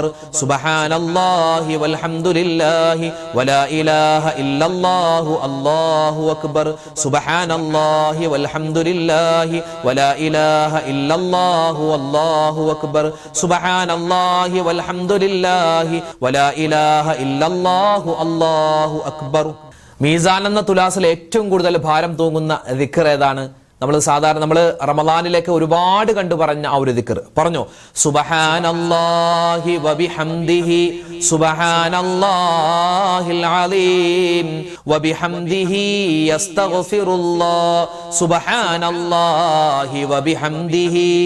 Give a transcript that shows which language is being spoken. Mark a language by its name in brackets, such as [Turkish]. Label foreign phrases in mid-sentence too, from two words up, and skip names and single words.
[Arabic] سبحان الله والحمد لله ولا إله إلا الله الله أكبر. سبحان الله والحمد لله ولا إله إلا الله والله أكبر. سبحان الله والحمد لله ولا إله إلا الله الله أكبر. [Malayalam] മീസാൻ എന്ന തുലാസിൽ ഏറ്റവും കൂടുതൽ ഭാരം തൂങ്ങുന്ന ദിക്ർ ഏതാണ്? നമ്മൾ സാധാരണ നമ്മൾ റമളാനിലേക്ക് ഒരുപാട് കണ്ടു പറഞ്ഞ ആ ഒരു ദിക്ർ പറഞ്ഞു. [Arabic] سبحان الله وبحمده سبحان الله العليم وبحمده يستغفر الله سبحان الله وبحمده